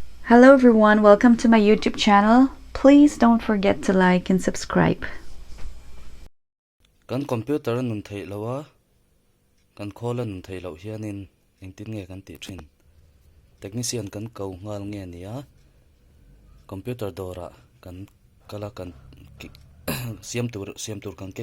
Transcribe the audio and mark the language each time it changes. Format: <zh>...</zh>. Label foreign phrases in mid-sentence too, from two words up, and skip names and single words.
<en>Hello everyone, welcome to my YouTube channel. Please don't forget to like and subscribe.</en> <lus>Kan computer nun thei lawa kan khawl nun thei lo hianin engtin nge kan ti thin technician kan ko ngal nge nia computer dora kan kala kan siam tur kan keng</lus>